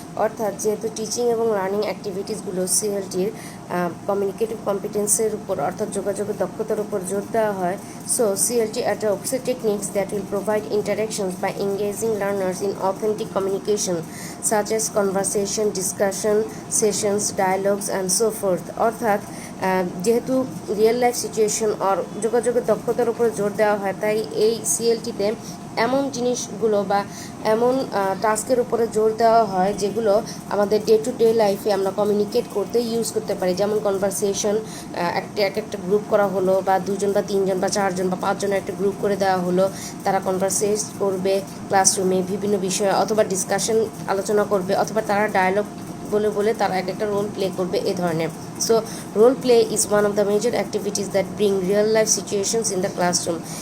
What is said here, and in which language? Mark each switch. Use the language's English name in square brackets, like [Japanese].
[Bangla] অর্থাৎ যেহেতু টিচিং এবং লার্নিং অ্যাক্টিভিটিসগুলো সিএলটির কমিউনিকেটিভ কম্পিটেন্সের উপর অর্থাৎ যোগাযোগের দক্ষতার উপর জোর দেওয়া হয়, [English] So CLT adopts techniques that will provide interactions by engaging learners in authentic communication such as conversation, discussion, sessions, dialogues and so forth. [Bangla] অর্থাৎ যেহেতু রিয়েল লাইফ সিচুয়েশন আর যোগাযোগের দক্ষতার উপর জোর দেওয়া হয়, তাই এই সিএলটিতে এমন জিনিসগুলো বা এমন টাস্কের উপরে জোর দেওয়া হয় যেগুলো আমাদের ডে টু ডে লাইফে আমরা কমিউনিকেট করতে ইউজ করতে পারি। যেমন কনভারসেশন, একটা গ্রুপ করা হলো, বা 2জন বা 3জন বা 4জন বা 5জনের একটা গ্রুপ করে দেওয়া হলো, তারা কনভারসেট করবে ক্লাসরুমে বিভিন্ন বিষয়ে, অথবা ডিসকাশন আলোচনা করবে, অথবা তারা ডায়ালগ বলে তারা একটা রোল প্লে করবে, এ ধরনের। [English] So role play is one of the major activities that bring real life situations in the classroom.